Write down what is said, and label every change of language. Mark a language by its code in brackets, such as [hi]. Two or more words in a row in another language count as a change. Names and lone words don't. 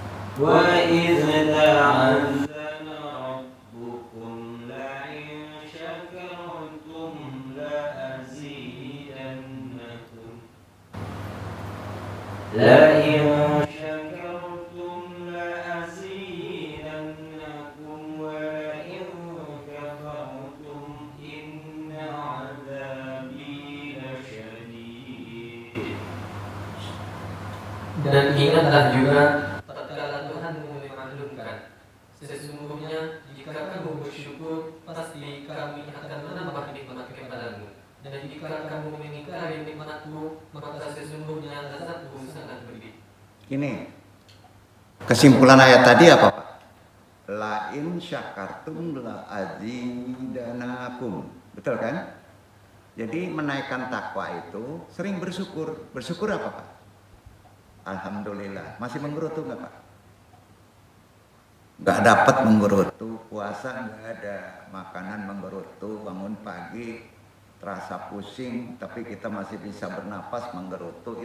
[ar] وإذ تأذن ربكم لئن شكرتم لأزيدنكم لئن شكرتم لأزيدنكم ولئن كفرتم إن عذابي لشديد. [id] Dan ingatlah juga tatkala Tuhanmu memaklumkan, sesungguhnya jika kamu bersyukur, pasti kami akan menambah nikmat kepadamu. Dan jika kamu mengingkari nikmatku, maka sesungguhnya azabku sangat pedih. Ini kesimpulan ayat tadi apa Pak? [ar] لئن شكرتم لأزيدنكم. [id] Betul kan? Jadi menaikkan takwa itu sering bersyukur. Bersyukur apa Pak? Alhamdulillah. Masih menggerutu nggak Pak? Nggak dapat menggerutu, puasa nggak ada, makanan menggerutu, bangun pagi terasa pusing, tapi kita masih bisa bernapas menggerutu.